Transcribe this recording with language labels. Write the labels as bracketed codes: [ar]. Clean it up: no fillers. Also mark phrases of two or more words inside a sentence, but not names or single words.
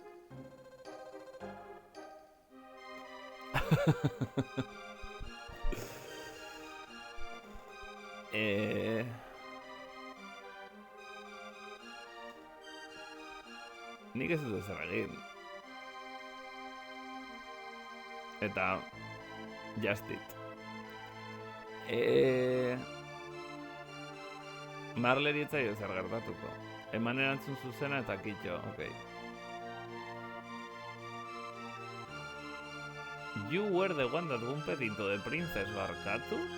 [eu] Nik ez dut ezer egin. [en] Eta just it. [eu] Marleri etzaio zer gertatuko. Eman erantzun zuzena eta kitxo, okei. [en] You were the one that bumped into the princess, barkatu?